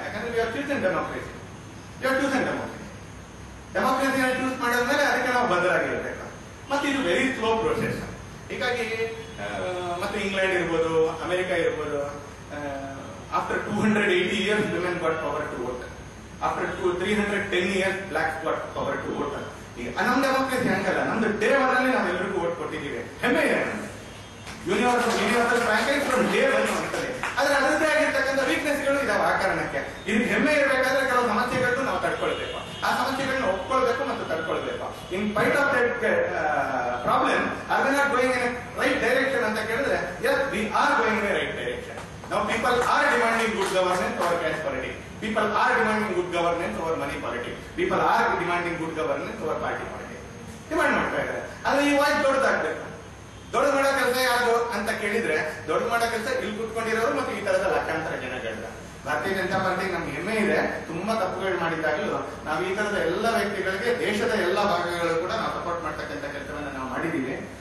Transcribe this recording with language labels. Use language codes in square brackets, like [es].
[en] ಯಾಕಂದ್ರೆ we are chosen democracy. [kn] ಡೆಮೋಕ್ರಸಿಯನ್ನು choose ಮಾಡಿದ್ಮೇಲೆ ಅದಕ್ಕೆ ನಾವು ಬದ್ಧರಾಗಿರ್ಬೇಕು. ಮತ್ತೆ ಇದು [en] Very slow process. [kn] ಹೀಗಾಗಿ ಮತ್ತೆ ಇಂಗ್ಲೆಂಡ್ ಇರ್ಬೋದು, ಅಮೆರಿಕ ಇರ್ಬೋದು, [en] After 280 years women got power to vote. After 310 years blacks got power to vote. [kn] ಈಗ ನಮ್ಮ ಡೆಮೋಕ್ರಸಿ ಹಂಗಲ್ಲ. ನಮ್ದು ಡೇ 1 ಅಲ್ಲಿ ನಾವೆಲ್ಲರಿಗೂ ವೋಟ್ ಕೊಟ್ಟಿದ್ದೀವಿ. ಹೆಮ್ಮೆ ಇದೆ. [en] universal franchise from day 1 [kn] ಅಂತಾರೆ. ಆದ್ರೆ ಅದರದ್ದೇ ಆಗಿರ್ತಕ್ಕಂಥ ವೀಕ್ನೆಸ್ಗಳು ಇದಾವೆ. ಆ ಕಾರಣಕ್ಕೆ ಇದಕ್ಕೆ ಹೆಮ್ಮೆ ಇರಬೇಕಾದ್ರೆ ಕೆಲವು ಸಮಸ್ಯೆಗಳನ್ನು ನಾವು ತಡ್ಕೊಳ್ಬೇಕು. ಆ ಸಮಸ್ಯೆಗಳನ್ನ ಒಪ್ಕೊಳ್ಬೇಕು ಮತ್ತು ತಡ್ಕೊಳ್ಬೇಕು. [en] in spite of that problem are we not going in right direction [kn] ಅಂತ ಕೇಳಿದ್ರೆ [en] Yes we are going in right direction. Now people are demanding good governance over cash politics. People are demanding good governance over money politics. People are demanding good governance over party politics. [kn] Demand ಮಾಡ್ತಾ ಇದ್ದಾರೆ. ಆದ್ರೆ ಈ voice ದೊಡ್ಡದಾಗ್ಬೇಕು. ದೊಡ್ಡ ಮಾಡೋ ಕೆಲಸ ಯಾರು ಅಂತ ಕೇಳಿದ್ರೆ ದೊಡ್ಡ ಮಾಡೋ ಕೆಲಸ ಇಲ್ಲಿ ಕೂತ್ಕೊಂಡಿರೋರು ಮತ್ತು ಈ ತರದ ಲಕ್ಷಾಂತರ ಜನಗಳನ್ನ. ಭಾರತೀಯ ಜನತಾ ಪಾರ್ಟಿ ನಮ್ಗೆ ಹೆಮ್ಮೆ ಇದೆ. ತುಂಬಾ ತಪ್ಪುಗಳು ಮಾಡಿದಾಗಲೂ ನಾವು ಈ ತರದ ಎಲ್ಲ ವ್ಯಕ್ತಿಗಳಿಗೆ ದೇಶದ ಎಲ್ಲ ಭಾಗಗಳು ಕೂಡ ನಾವು ಸಪೋರ್ಟ್ ಮಾಡ್ತಕ್ಕಂಥ ಕೆಲಸವನ್ನ ನಾವು ಮಾಡಿದೀವಿ.